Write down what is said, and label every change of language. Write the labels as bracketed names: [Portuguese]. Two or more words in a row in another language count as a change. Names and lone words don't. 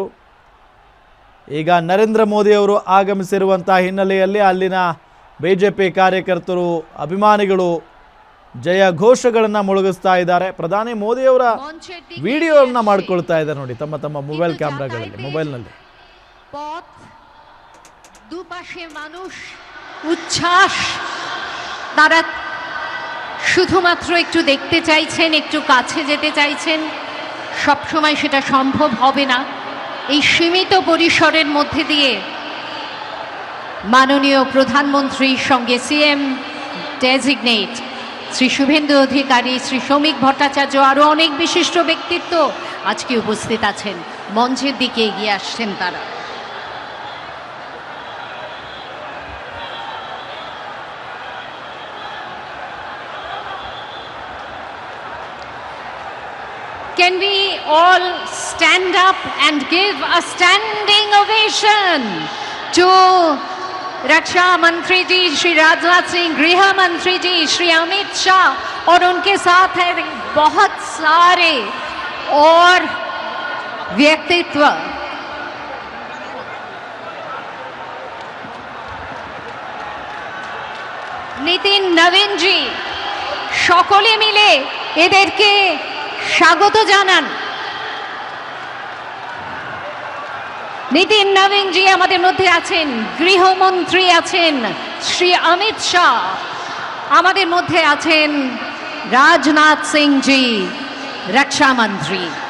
[Kannada] ಈಗ ನರೇಂದ್ರ ಮೋದಿ ಅವರು ಆಗಮಿಸಿರುವಂಥ ಹಿನ್ನೆಲೆಯಲ್ಲಿ ಅಲ್ಲಿನ ಬಿಜೆಪಿ ಕಾರ್ಯಕರ್ತರು, ಅಭಿಮಾನಿಗಳು ಜಯ ಘೋಷಗಳನ್ನು ಮೊಳಗಿಸ್ತಾ ಇದ್ದಾರೆ. ಪ್ರಧಾನಿ ಮೋದಿ ಅವರ ವಿಡಿಯೋವನ್ನು ಮಾಡ್ಕೊಳ್ತಾ ಇದ್ದಾರೆ ನೋಡಿ ತಮ್ಮ ತಮ್ಮ [English] mobile cameras, [Kannada] ಮೊಬೈಲ್ನಲ್ಲಿ. [Bangla] দুপাশে মানুষ উচ্ছ্বাস, তারা শুধুমাত্র একটু দেখতে চাইছেন, একটু কাছে যেতে চাইছেন। সব সময় সেটা সম্ভব হবে না। এই সীমিত পরিসরের মধ্যে দিয়ে মাননীয় প্রধানমন্ত্রীর সঙ্গে [English] CM designate [Bangla] শ্রী শুভেন্দু অধিকারী, শ্রী শ্রমিক ভট্টাচার্য, আরও অনেক বিশিষ্ট ব্যক্তিত্ব আজকে উপস্থিত আছেন। মঞ্চের দিকে এগিয়ে আসছেন তারা। [English] Can we all stand up and give a standing ovation to [Hindi] रक्षा मंत्री जी श्री राजनाथ सिंह, गृह मंत्री जी श्री अमित शाह और उनके साथ है बहुत सारे और व्यक्तित्व। [Bangla] नितिन नवीन जी সকলে মিলে এদেরকে স্বাগত জানান। নিতিন নবীন জি আমাদের মধ্যে আছেন, গৃহমন্ত্রী আছেন শ্রী অমিত শাহ, আমাদের মধ্যে আছেন রাজনাথ সিং জি, রক্ষা মন্ত্রী।